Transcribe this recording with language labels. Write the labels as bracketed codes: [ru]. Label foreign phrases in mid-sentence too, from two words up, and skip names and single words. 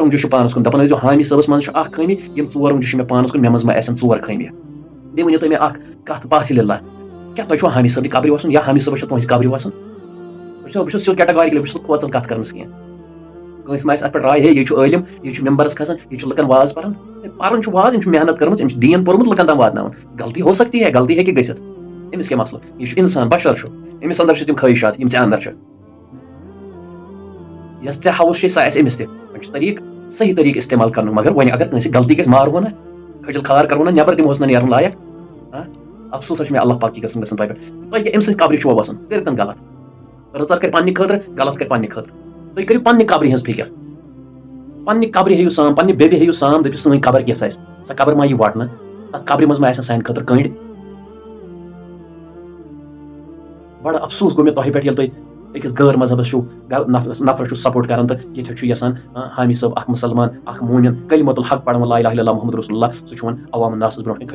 [ks] اوٚنٛگجہِ چھِ پانس کُن دپان ٲسۍزیو حامی صٲبس منٛز چھِ اکھ خٲمی یِم 4 اوٚنٛگجہِ چھِ مےٚ پانس کُن مےٚ منٛز ما آسن 4 خٲمیہِ بیٚیہِ ؤنِو تُہۍ مےٚ اکھ کتھ باسہِ للہ کیٛاہ تۄہہِ چھُوا حامی صٲبنہِ قبرِ وسُن یا حامی صٲبس چھِ تُہنٛزِ قبرِ وسُن بہٕ چھُس سیوٚد کیٹاگارِکلی بہٕ چھُس کھوژان کتھ کرنس کینٛہہ کٲنٛسہِ ما آسہِ اتھ پٮ۪ٹھ راے ہے یہِ چھُ عٲلِم یہِ چھُ ممبرس کھسان یہِ چھُ لُکن واز پران پران چھُ واز أمۍ چھُ محنت کٔرمٕژ أمۍ چھُ دیٖن پوٚرمُت لُکن تام واتناوان [ur] غلطی ہو سکتی ہے [ks] غلطی ہیٚکہِ گٔژھِتھ أمِس کیٛاہ مسلہٕ یہِ چھُ انسان بشر چھُ أمِس انٛدر چھِ تِم خٲہِشات یِم ژےٚ انٛدر چھِ یۄس ژےٚ ہوُس چھے سۄ آسہِ أمِس تہِ وۄنۍ چھُ طریٖقہٕ صحیح طریٖقہٕ استعمال کرنُک مگر وۄنۍ اگر کٲنٛسہِ غلطی گژھِ مارہون نہ کھٔجل کھار کرہون نہ نٮ۪بر دِمہوس نہ نیرُن لایق افسوٗس چھُ مےٚ [ur] اللہ پاک کی قسم [ks] گژھان تۄہہِ پٮ۪ٹھ تۄہہِ کیٛاہ أمۍ سٕنٛزِ قبرِ چھُوا وسُن کٔرِتن غلط رٕژر کرِ پننہِ خٲطرٕ غلط کرِ پننہِ خٲطرٕ تُہۍ کٔرِو پننہِ قبرِ ہٕنٛز فِکر پننہِ قبرِ ہیٚیِو سام پننہِ بیٚبہِ ہیٚیِو سام دٔپِو سٲنۍ قبر کِژھ آسہِ سۄ قبر ما یی وٹنہٕ تتھ قبرِ منٛز ما آسن سانہِ خٲطرٕ کٔنٛڈۍ بڑٕ افسوٗس گوٚو مےٚ تۄہہِ پٮ۪ٹھ ییٚلہِ تُہۍ أکِس غٲر مذہبس چھُو نفرس چھُو سپورٹ کران تہٕ ییٚتہِ چھُ یژھان حامی صٲب اکھ مُسلمان اکھ موٗمِن [ar] کلمۃ الحق [ks] پران [ar] لا اله الا اللہ محمد رسول اللہ [ks] سُہ چھُ وۄنۍ عوام الناسس برونٛٹھ کَنۍ کھٔجل